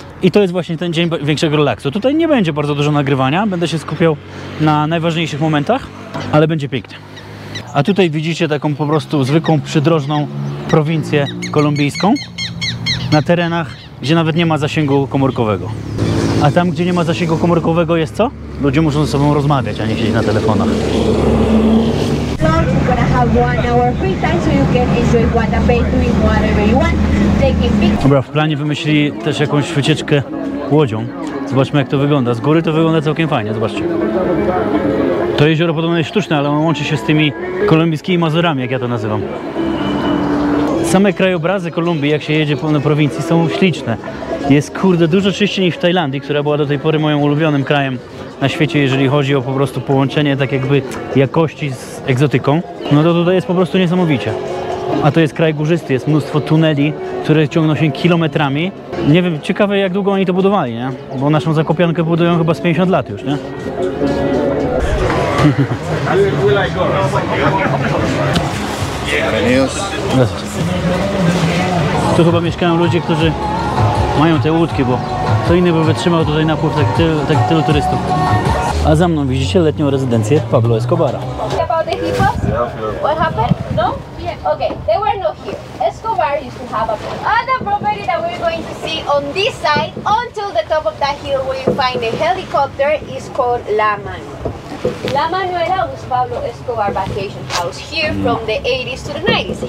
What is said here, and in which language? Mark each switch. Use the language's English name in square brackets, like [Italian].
[Polish] I to jest właśnie ten dzień większego relaksu. Tutaj nie będzie bardzo dużo nagrywania, będę się skupiał na najważniejszych momentach, ale będzie pięknie. A tutaj widzicie taką po prostu zwykłą przydrożną prowincję kolumbijską na terenach, gdzie nawet nie ma zasięgu komórkowego. A tam, gdzie nie ma zasięgu komórkowego, jest co? Ludzie muszą ze sobą rozmawiać, a nie siedzieć na telefonach. [English] You're gonna have 1 hour free time, so you can enjoy Guatapé, doing whatever you want, taking pictures. [Polish] Dobra, w planie wymyślili też jakąś wycieczkę łodzią. Zobaczmy, jak to wygląda. Z góry to wygląda całkiem fajnie, zobaczcie. To jezioro podobno jest sztuczne, ale ono łączy się z tymi kolumbijskimi Mazurami, jak ja to nazywam. Same krajobrazy Kolumbii, jak się jedzie po prowincji, są śliczne. Jest, kurde, dużo czyściej niż w Tajlandii, która była do tej pory moim ulubionym krajem na świecie, jeżeli chodzi o po prostu połączenie tak jakby jakości z egzotyką. No to tutaj jest po prostu niesamowicie. A to jest kraj górzysty, jest mnóstwo tuneli, które ciągną się kilometrami. Nie wiem, ciekawe, jak długo oni to budowali, nie? Bo naszą Zakopiankę budują chyba z 50 lat już, nie? Tu chyba mieszkają ludzie, którzy mają te łódki, bo kto inny by wytrzymał tutaj napływ tak tylu turystów. A za mną widzicie letnią rezydencję Pablo Escobara. [English] About the hippos? What happened? No? Yeah. Okay, they were not here. Escobar used to have a property. And the property that we're going to see on this side, until the top of that hill where you find the helicopter, is called La Manuela. La Manuela was Pablo Escobar vacation house here from the 80s to the 90s.